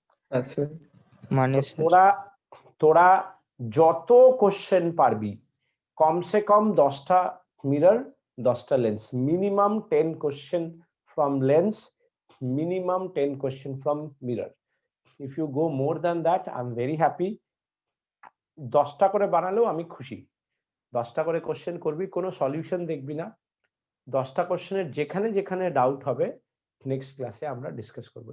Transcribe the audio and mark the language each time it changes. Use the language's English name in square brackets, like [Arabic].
[Bangla] হ্যাঁ স্যার। মানে স্যার তোরা তোরা যত কোশ্চেন পারবি, কমসে কম 10টা মিরর 10টা lens, [English] Minimum 10 question from lens, minimum 10 question from mirror. If you go more than that, I'm very happy. [Bangla] 10টা করে বানালেও আমি খুশি। 10টা করে কোশ্চেন করবি, কোনো সলিউশন দেখবি না, 10টা কোশ্চেনের যেখানে যেখানে ডাউট হবে নেক্সট ক্লাসে আমরা ডিসকাস করব।